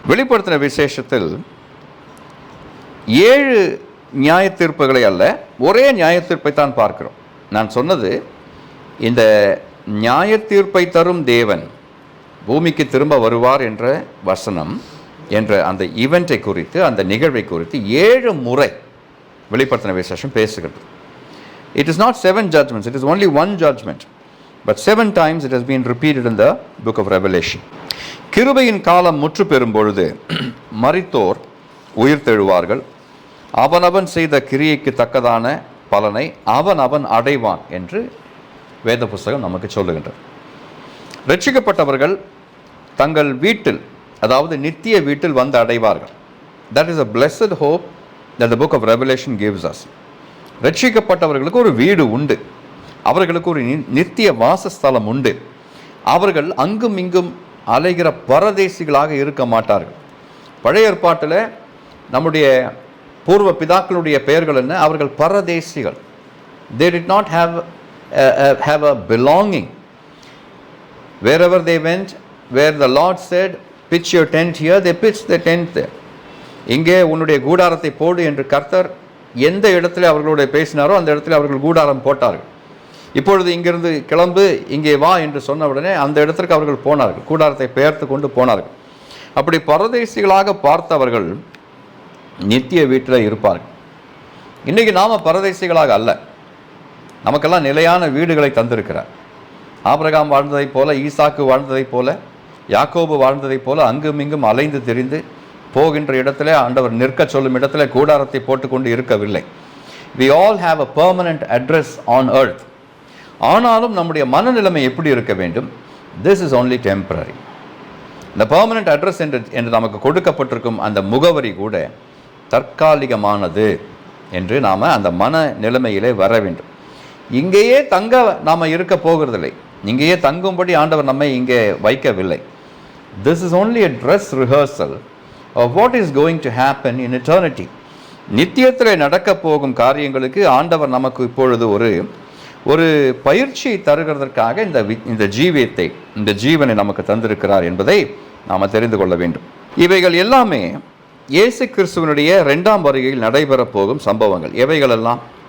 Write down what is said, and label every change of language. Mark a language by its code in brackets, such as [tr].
[ta] வெளிப்படுத்தின விசேஷத்தில் 7 நியாய தீர்ப்புகளை அல்ல, ஒரே நியாய தீர்ப்பை தான் பார்க்கிறோம். நான் சொன்னது, இந்த நியாய தீர்ப்பை தரும் தேவன் பூமிக்கு திரும்ப வருவார் என்ற வசனம் என்ற அந்த ஈவெண்ட்டை குறித்து, அந்த நிகழ்வை குறித்து 7 முறை வெளிப்படுத்தின விசேஷம் பேசுகிறது. [en] It is not 7 judgments, it is only 1 judgment, but 7 times it has been repeated in the book of Revelation. [ta] கிருபையின் காலம் முற்று பெறும் பொழுது மரித்தோர் உயிர் தெழுவார்கள், அவனவன் செய்த கிரியைக்கு தக்கதான பலனை அவன் அடைவான் என்று வேத புஸ்தகம் நமக்கு சொல்லுகின்றது. ரட்சிக்கப்பட்டவர்கள் தங்கள் வீட்டில், அதாவது நித்திய வீட்டில் வந்து அடைவார்கள். [en] That is a blessed hope that the book of Revelation gives us. [ta] ரட்சிக்கப்பட்டவர்களுக்கு ஒரு வீடு உண்டு, அவர்களுக்கு ஒரு நித்திய வாசஸ்தலம் உண்டு. அவர்கள் அங்கும் இங்கும் அலைகிற பரதேசிகளாக இருக்க மாட்டார்கள். பழைய ஏற்பாட்டில் நம்முடைய பூர்வ பிதாக்களுடைய பெயர்கள் என்ன? அவர்கள் பரதேசிகள். [en] They did not have a belonging. Wherever they went, where the Lord said, pitch your tent here, they pitched their tent there. [ta] இங்கே உன்னுடைய கூடாரத்தை போடு என்று கர்த்தர் எந்த இடத்துல அவர்களோட பேசினாரோ அந்த இடத்துல அவர்கள் கூடாரம் போட்டார்கள். இப்பொழுது இங்கிருந்து கிளம்பு, இங்கே வா என்று சொன்ன உடனே அந்த இடத்திற்கு அவர்கள் போனார்கள், கூடாரத்தை பெயர்த்து கொண்டு போனார்கள். அப்படி பரதேசிகளாக பார்த்தவர்கள் நித்திய வீட்டில் இருப்பார்கள். இன்றைக்கி நாம் பரதேசிகளாக அல்ல, நமக்கெல்லாம் நிலையான வீடுகளை தந்திருக்கிறார். ஆபிரகாம் வாழ்ந்ததைப் போல, ஈசாக்கு வாழ்ந்ததைப் போல, யாக்கோபு வாழ்ந்ததைப் போல அங்கும் இங்கும் அலைந்து திரிந்து போகின்ற இடத்துல, ஆண்டவர் நிற்க சொல்லும் இடத்துல கூடாரத்தை போட்டுக்கொண்டு இருக்கவில்லை. [en] We all have a permanent address on earth. [ta] ஆனாலும் நம்முடைய மனநிலைமை எப்படி இருக்க வேண்டும்? [en] This is only temporary. [ta] இந்த [en] permanent address [ta] என்று நமக்கு கொடுக்கப்பட்டிருக்கும் அந்த முகவரி கூட தற்காலிகமானது என்று நாம் அந்த மன நிலைமையிலே வர வேண்டும். இங்கேயே தங்க நாம் இருக்க போகிறதில்லை, இங்கேயே தங்கும்படி ஆண்டவர் நம்மை இங்கே வைக்கவில்லை. [en] This is only a dress rehearsal of what is going to happen in eternity. [ta] நித்தியத்தில் நடக்க போகும் காரியங்களுக்கு ஆண்டவர் நமக்கு இப்பொழுது ஒரு பயிற்சியை தருகிறதற்காக இந்த ஜீவியத்தை, இந்த ஜீவனை நமக்கு தந்திருக்கிறார் என்பதை நாம் தெரிந்து கொள்ள வேண்டும். இவைகள் எல்லாமே இயேசு கிறிஸ்துவனுடைய 2ஆம் வருகையில் நடைபெறப் போகும் சம்பவங்கள். எவைகளெல்லாம்?